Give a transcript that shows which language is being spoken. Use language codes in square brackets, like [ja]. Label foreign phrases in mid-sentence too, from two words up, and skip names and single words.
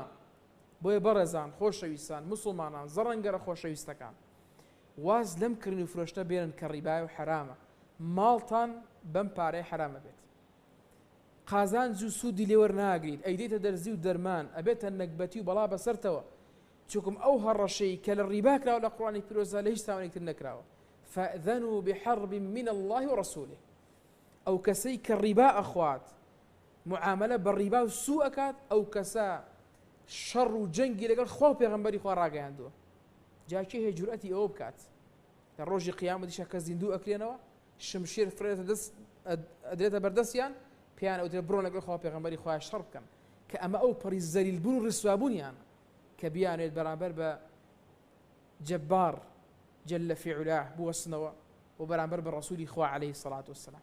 [ckb] بۆیە بەڕێزان، خۆشەویستان، موسڵمانان، زەڕەنگەرە خۆشەویستەکان، واز لەم کردن و فرۆشتە بێنن کە ڕیبایە و حرامە، ماڵتان بەم پارەی حرامە بێت. قازانج و سوودی لێوەرناگریت، ئەیدێتە دەرزی و دەرمان، ئەبێتە نەکبەتی و بەڵا بەسەرتەوە، چونکم ئەو هەڕەشەی کە لە ڕیبا کراوە لە قوڕانی پیرۆزە لە هیچ تاوانێکتر نەکراوە. [ar] فأذنوا بحرب من الله ورسوله. [ckb] ئەو کەسەی کە ڕیبا ئەخوات، معاملە بە ڕیبا و سوو ئەکات، ئەو کەسە شەڕ و جەنگی لەگەڵ خوا و پێغەمبەری خوا ڕاگەیاندووە. جاکێ هەیە جورئەتی ئەوە بکات لە ڕۆژی قیامەتیشە کە زیندوو ئەکرێنەوە، شمشێر ئەدرێتە بەردەستیان، پێیان ئەوترێت بڕۆن لەگەڵ خوا و پێغەمبەری خوا شەڕ بکەن، کە ئەمە ئەو پەڕی زەلیلبوون و ڕسوابوونیان کە بیانێت بەرامبەر بە جەبار [ar] جەلە فیعولاه [ckb] بوەستنەوە و بەرامبەر بە ڕەسوولی خوا [ar] عەلەیهی السەڵاتو وەسەلام.